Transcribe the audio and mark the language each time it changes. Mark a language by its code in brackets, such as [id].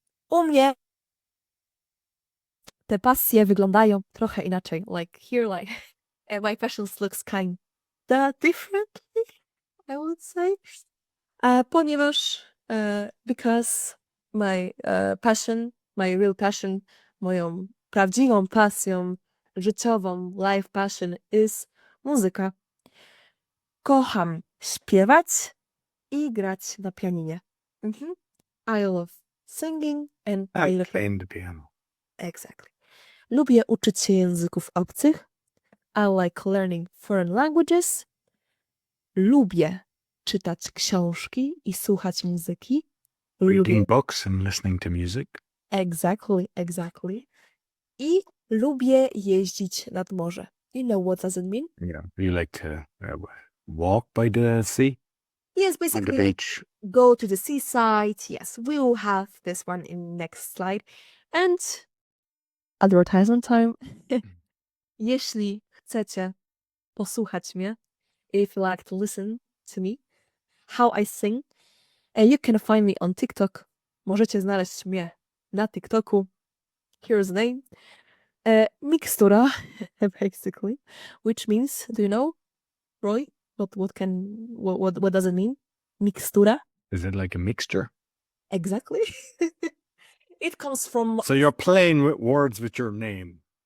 [pl] U mnie te pasje wyglądają trochę inaczej. [en] Like here, like my passions looks kinda differently, I would say. [pl] Ponieważ [en] because my passion, my real passion, [pl] moją prawdziwą pasją życiową, [en] life passion is [pl] muzyka. Kocham śpiewać i grać na pianinie. [en] I love singing and play Playing the piano. Exactly. [pl] Lubię uczyć się języków obcych. [en] I like learning foreign languages. [pl] Lubię czytać książki i słuchać muzyki. [en] Reading books and listening to music. Exactly. [pl] I lubię jeździć nad morze. [en] You know what does it mean? Yeah. You like to walk by the sea? Yes, On the basically beach. go to the seaside. Yes, we will have this one in next slide. And advertisement time. [pl] Jeśli chcecie posłuchać mnie, [en] if you like to listen to me, how I sing, you can find me on TikTok. [pl] Możecie znaleźć mnie na TikToku. [en] Here's the name. Mixtura, basically, which means, do you know, Roy? What does it mean? Mixtura? Is it like a mixture? Exactly. It comes from So you're playing with words with your name.